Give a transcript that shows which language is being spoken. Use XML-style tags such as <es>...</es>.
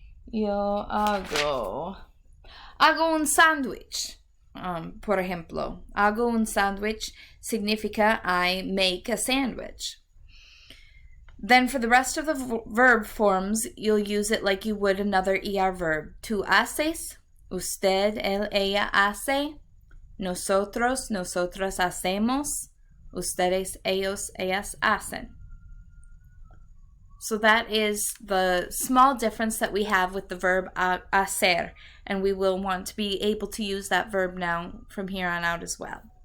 <es>Yo hago un sándwich. Por ejemplo, hago un sándwich significa</es> <en>I make a sandwich. Then for the rest of the verb forms, you'll use it like you would another ER verb.</en> <es>Tú haces, usted, él, ella hace, nosotros, nosotras hacemos, ustedes, ellos, ellas hacen.</es> <en>So that is the small difference that we have with the verb hacer, and we will want to be able to use that verb now from here on out as well.</en>